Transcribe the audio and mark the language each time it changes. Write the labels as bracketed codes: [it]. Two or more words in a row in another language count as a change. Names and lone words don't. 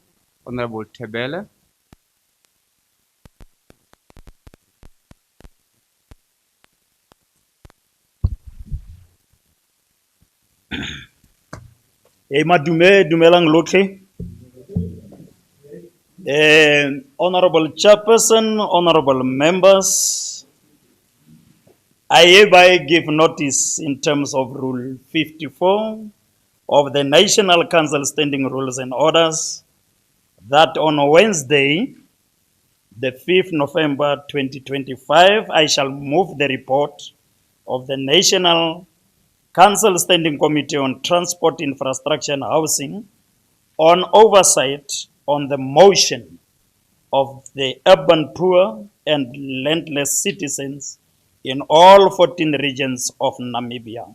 [en] Honorable Tebele. [tn] Dumelang lotlhe. [en] Honorable Chairperson, honorable members, I hereby give notice in terms of Rule 54 of the National Council Standing Rules and Orders that on Wednesday, the 5th November 2025, I shall move the report of the National Council Standing Committee on Transport, Infrastructure and Housing on oversight on the motion of the urban poor and landless citizens in all 14 regions of Namibia.